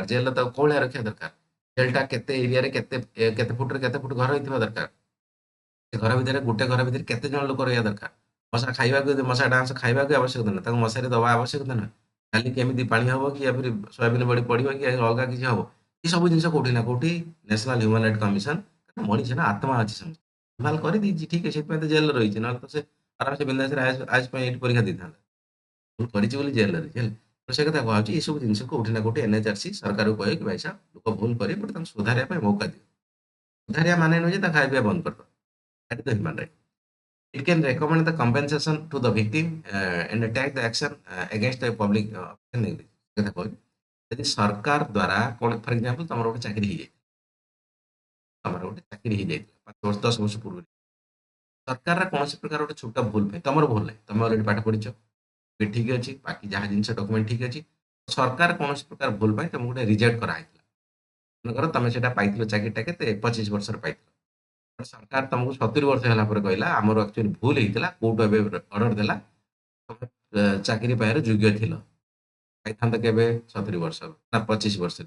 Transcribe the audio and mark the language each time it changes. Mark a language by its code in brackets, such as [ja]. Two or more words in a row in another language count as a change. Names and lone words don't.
[or] ଜେଲରେ ତାକୁ କୋଉଭଳିଆ ରଖିବା ଦରକାର, ଜେଲଟା କେତେ ଏରିଆରେ କେତେ ଫୁଟରେ କେତେ ଫୁଟ ଘର ହେଇଥିବା ଦରକାର, ସେ ଘର ଭିତରେ ଗୋଟେ ଘର ଭିତରେ କେତେ ଜଣ ଲୋକ ରହିବା ଦରକାର, ମଶା ଖାଇବାକୁ ମଶା ଡାଁସ ଖାଇବାକୁ ଆବଶ୍ୟକତା ନାହିଁ, ତାକୁ ମଶାରୀ ଦବା ଆବଶ୍ୟକତା ନାହିଁ, କାଲି କେମିତି ପାଣି ହବ କି ସୋୟାବିନ ବଡି ପଡିବ କି ଅଲଗା କିଛି ହବ, ଏ ସବୁ ଜିନିଷ କୋଉଠି ନା କୋଉଠି ନ୍ୟାସନାଲ ହ୍ୟୁମାନ୍ ରାଇଟ୍ କମିଶନ, ମଣିଷ ନା ଆତ୍ମା ଅଛି ସମସ୍ତେ ଭଲ କରିଦେଇଛି, ଠିକ ଅଛି, ସେଥିପାଇଁ ତ ଜେଲରେ ରହିଛି, ନହେଲେ ତ ସେ ଆରାମସେ ବିନ୍ଦାସରେ ଆଜ ପାଇଁ ଏଇଠି ପରୀକ୍ଷା ଦେଇଥାନ୍ତା, ଭୁଲ କରିଛି ବୋଲି ଜେଲରେ ରହିଛି ହେଲା। ତ ସେ କଥା କୁହାଯାଉଛି ଏସବୁ ଜିନିଷକୁ କୋଉଠି ନା କୋଉଠି ଏନ୍ଏଚଆରସି ସରକାରକୁ କହେ କି ଭାଇ ସାହେବ ଲୋକ ଭୁଲ କରିବେ ବଟ୍ ତାଙ୍କୁ ସୁଧାରିବା ପାଇଁ ମୌକା ଦିଅ। ସୁଧାରିବା ମାନେ ନୁହେଁ ଯେ ତାଙ୍କୁ ଖାଇବା ପିଇବା ବନ୍ଦ କରିଦବ, [en] that is the human right. It can recommend the compensation to the victim and take the action against the public negligence। [or] କଥା କହିଲି, ଯଦି ସରକାର ଦ୍ୱାରା କ'ଣ [en] for example [or] ତମର ଗୋଟେ ଚାକିରି ହେଇଯାଇଛି, ତମର ଗୋଟେ ଚାକିରି ହେଇଯାଇଥିଲା 5 ବର୍ଷ 10 ବର୍ଷ ପୂର୍ବରୁ, ସରକାରର କୌଣସି ପ୍ରକାର ଗୋଟେ ଛୋଟ ଭୁଲ ପାଇଁ, ତମର ଭୁଲ ନାହିଁ, ତମେ ଅଲରେଡି ପାଠ ପଢିଛ, ବି ଠିକ ଅଛି, ବାକି ଯାହା ଜିନିଷ ଡକୁମେଣ୍ଟ ଠିକ ଅଛି, ସରକାର କୌଣସି ପ୍ରକାର ଭୁଲ ପାଇଁ ତମକୁ ଗୋଟେ ରିଜେକ୍ଟ କରାହେଇଥିଲା, ମନେକର ତମେ ସେଟା ପାଇଥିଲ ଚାକିରିଟା କେତେ 25 ବର୍ଷରେ ପାଇଥିଲ, ସରକାର ତମକୁ 70 ବର୍ଷ ହେଲା ପରେ କହିଲା ଆମର ଆକ୍ଚୁଆଲି ଭୁଲ ହେଇଥିଲା, କୋର୍ଟ ଏବେ ଅର୍ଡର ଦେଲା ତମେ ଚାକିରି ପାଇବାର ଯୋଗ୍ୟ ଥିଲ, ପାଇଥାନ୍ତ କେବେ 70 ବର୍ଷ ନା 25 ବର୍ଷରେ।